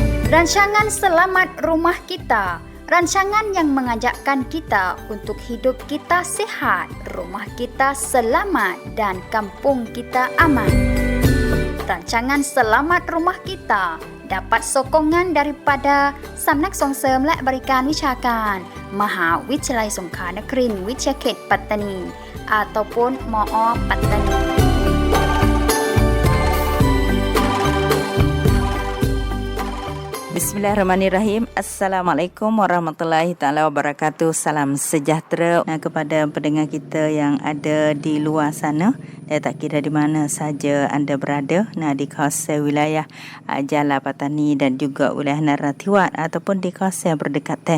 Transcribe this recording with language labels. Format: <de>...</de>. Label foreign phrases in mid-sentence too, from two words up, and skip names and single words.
<ms>Rancangan Selamat Rumah Kita, rancangan yang mengajakkan kita untuk hidup kita sihat, rumah kita selamat dan kampung kita aman. Rancangan Selamat Rumah Kita dapat sokongan daripada Samnak Songsem และบริการวิชาการมหาวิทยาลัยสงขลานครินทร์วิทยาเขตปัตตานี ataupun มอ ปัตตานี</ms> <ar>بسم الله الرحمن الرحيم. السلام عليكم ورحمة الله تعالى وبركاته.</ar> <ms>Salam sejahtera kepada pendengar kita yang ada di luar sana. Dan tak kira di mana saja anda berada, di kawasan wilayah Jala Patani dan juga wilayah Naratiwat ataupun di kawasan berdekatan.</ms>